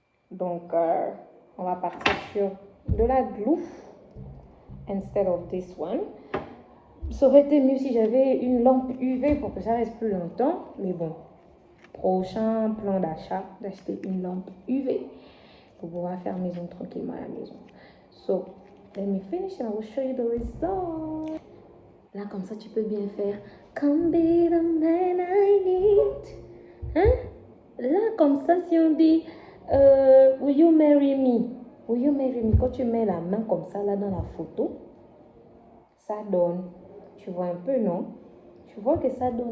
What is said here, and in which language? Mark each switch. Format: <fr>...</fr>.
<fr>Donc, on va partir sur de la glue</fr> <en>instead of this one.</en> <fr>Ça aurait été mieux si j'avais une lampe UV pour que ça reste plus longtemps. Mais bon, prochain plan d'achat, d'acheter une lampe UV pour pouvoir faire mes ongles tranquillement à la maison.</fr> <en>So, let me finish and I will show you the result.</en> <fr>Là, comme ça, tu peux bien faire</fr> <en>Come be the man I need.</en> <fr>Hein? Là, comme ça, si on dit</fr> <en>Will you marry me? Will you marry me?</en> <fr>Quand tu mets la main comme ça, là, dans la photo, ça donne. Tu vois un peu, non? Tu vois que ça donne.</fr>